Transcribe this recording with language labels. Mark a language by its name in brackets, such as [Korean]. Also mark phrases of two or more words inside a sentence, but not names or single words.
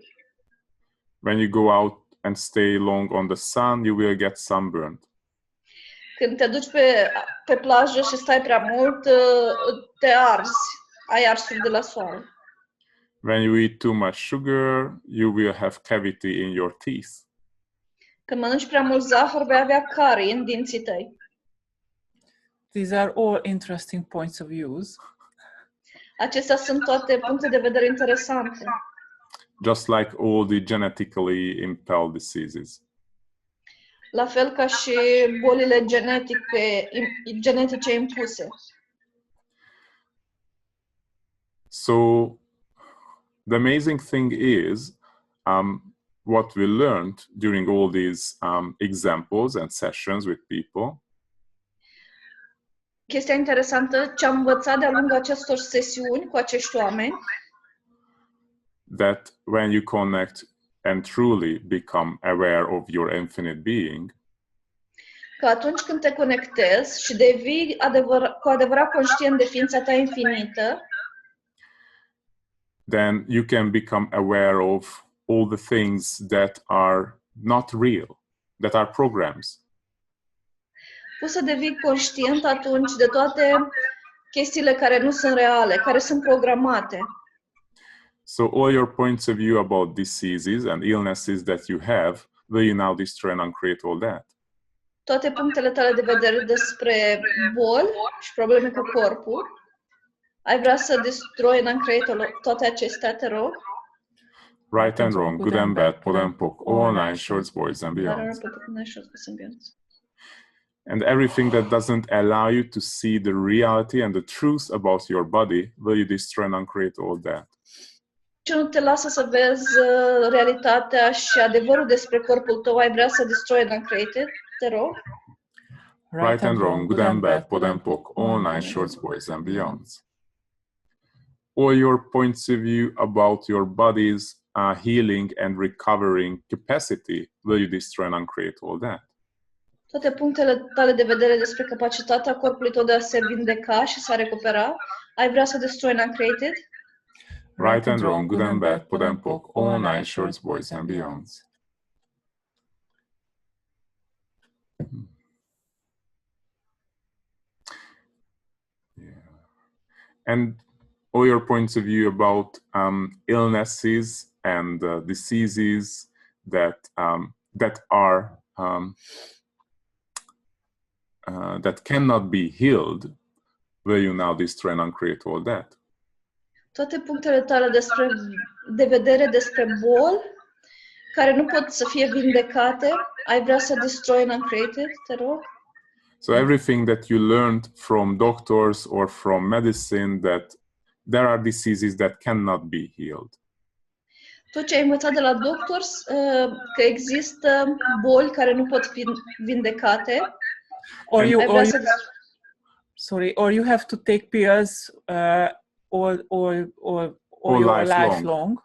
[English] When you go out and stay long on the sun, you will get sunburned. [Romanian] Când te duci pe plajă și stai prea mult, te arzi, ai arsuri de la soare. [English] When you eat too much sugar, you will have cavity in your teeth. [Romanian] Când mănânci prea mult zahăr, vei avea carii în dinții tăi. [English] These are all interesting points of views. [Romanian] Acestea sunt toate puncte de vedere interesante. [English] Just like all the genetically impelled diseases. [Romanian] La fel ca și bolile genetice impuse. [English] So the amazing thing is what we learned during all these examples and sessions with people. [Romanian] Chestia interesantă, ce am învățat de-a lungul acestor sesiuni cu acești oameni, [English] that when you connect and truly become aware of your infinite being, [Romanian] că atunci când te conectezi și devii cu adevărat conștient de ființa ta infinită, [English] then you can become aware of all the things that are not real, that are programs. [Romanian] poți să devii conștient atunci de toate chestiile care nu sunt reale, care sunt programate. [English] So all your points of view about diseases and illnesses that you have, will you now destroy and uncreate all that? [Romanian] Toate punctele tale de vedere despre boli și probleme cu corpul, ai vrea să distroi [English] and uncreate [Romanian] toate acestea, te rog? [English] Right and wrong, good and bad, pod and poc, all nine shorts, boys and beyonds. And everything that doesn't allow you to see the reality and the truth about your body, will you destroy and uncreate all that? [Romanian] Ce nu te lasă să vezi realitatea și adevărul despre corpul tău, ai vrea să distroi [English] and uncreate, [Romanian] te rog? [English] Right and wrong, good and bad, pod and poc, all nine shorts, boys and beyonds. All your points of view about your body's healing and recovering capacity, will you destroy and uncreate all that? [Romanian] Toate punctele tale de vedere despre capacitatea corpului tău de a se vindeca și să recupera, ai vrea să distroi [English] and uncreate it? Right and wrong, good and bad, pod and poc, all nine shorts, boys and beyonds. Yeah. And all your points of view about illnesses and diseases that cannot be healed, will you now destroy and uncreate all that? [Romanian] toate punctele tale de vedere despre boli care nu pot să fie vindecate, ai vrea să [English] destroy and uncreate it, [Romanian] te rog? [English] So everything that you learned from doctors or from medicine, that there are diseases that cannot be healed. [Romanian] Tot ce ai învățat de la doctori, că există boli care nu pot fi vindecate, [English] Or [Romanian] ai [English] you, [Romanian] vrea [English] or [Romanian] să... [English] or you have to take pills all All your life life long. long.